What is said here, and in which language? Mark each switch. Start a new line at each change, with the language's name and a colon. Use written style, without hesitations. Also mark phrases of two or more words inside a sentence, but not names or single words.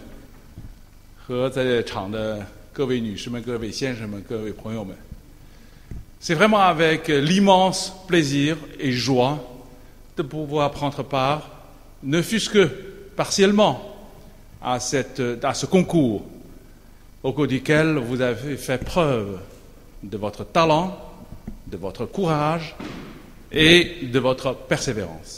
Chinese: 和在场的各位女士们、各位先生们、各位朋友们，
French: c'est vraiment avec l'immense plaisir et joie de pouvoir prendre part, ne fût-ce que partiellement, à ce concours au cours duquel vous avez fait preuve de votre talent, de votre courage et de votre persévérance.